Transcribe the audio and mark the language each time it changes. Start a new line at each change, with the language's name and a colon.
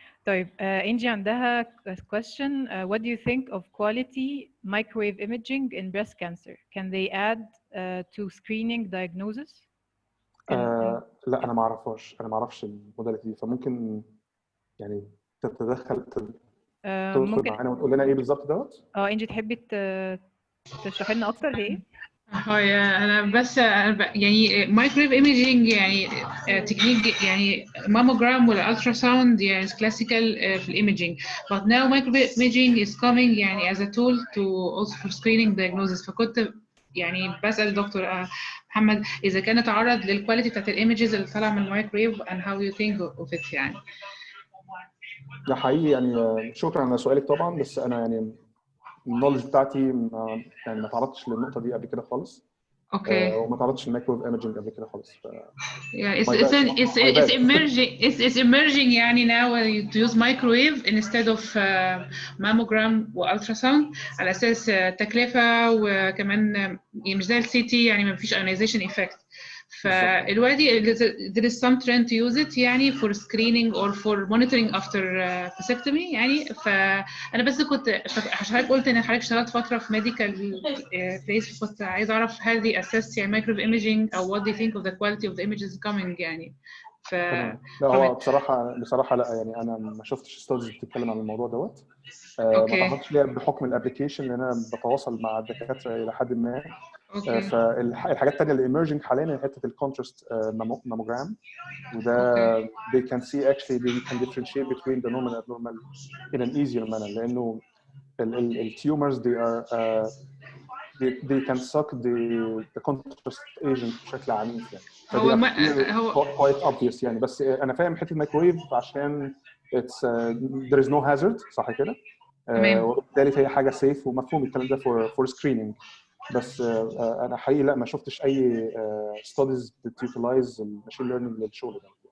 Arabic: طيب انجي عندها question.
English: What do you think of quality microwave imaging in breast cancer? Can they add to screening diagnosis?
Arabic: لا انا ما اعرفهاش، انا ما اعرفش الموداليتي دي، فممكن يعني تتدخل تدخل ممكن معانا وتقول لنا ايه بالظبط دوت. انجي تحبي تشرحي لنا اكتر هي ايه؟ انا بس يعني مايكرويف ايميجينج يعني تكنيك يعني ماموجرام والالترا ساوند يعني كلاسيكال في الايميجينج
English: but now microwave imaging is coming يعني as a tool to also for screening diagnosis.
Arabic: فكنت يعني بسأل دكتور محمد اذا كان اتعرض للكواليتي بتاعت الايمجز اللي طالعه من المايكرويف
English: and how you think of it
Arabic: يعني. ده حقيقي يعني شكرا على سؤالك طبعا، بس انا يعني النولج بتاعتي يعني ما تعرضتش للنقطه دي قبل كده خالص. اوكي. وما تعرضتش للمايكرويف ايمجنج قبل كده خالص.
English: Yeah, it's emerging. It's emerging
Arabic: يعني
English: now to use microwave instead of mammogram
Arabic: والتراساوند على اساس تكلفه، وكمان يعني مش زي السي تي يعني ما فيش
English: ionization effect. فالوقتي there is some trend to use it يعني for screening or for monitoring after vasectomy يعني.
Arabic: فأنا بس كنت حضرتك قلت إن حضرتك اشتغلت فترة في medical place، كنت عايز أعرف هل دي assess يعني microwave imaging أو
English: what do you think of the quality of the images coming
Arabic: يعني. تمام. لا هو بصراحه لا يعني انا ما شفتش ستاديز بتتكلم عن الموضوع دوت. ما تعرضتش ليها بحكم الابلكيشن لان انا بتواصل مع الدكاتره الى حد ما. فالحاجات الثانيه اللي emerging حاليا حته الكونتراست ماموجرام، وده
English: they can see actually they can differentiate between the normal and abnormal in an easier manner،
Arabic: لانه التيومرز
English: they can suck the contrast agent
Arabic: بشكل عنيف يعني. هو quite obvious يعني. بس انا فاهم حته الميكرويف عشان
English: it's there is no hazard
Arabic: صح كده. وبالتالي فهي حاجه سيف ومفهوم الكلام ده for screening. بس انا حقيقي لا ما شفتش اي studies بتيوتلايز الماشين ليرنينج للشغل ده.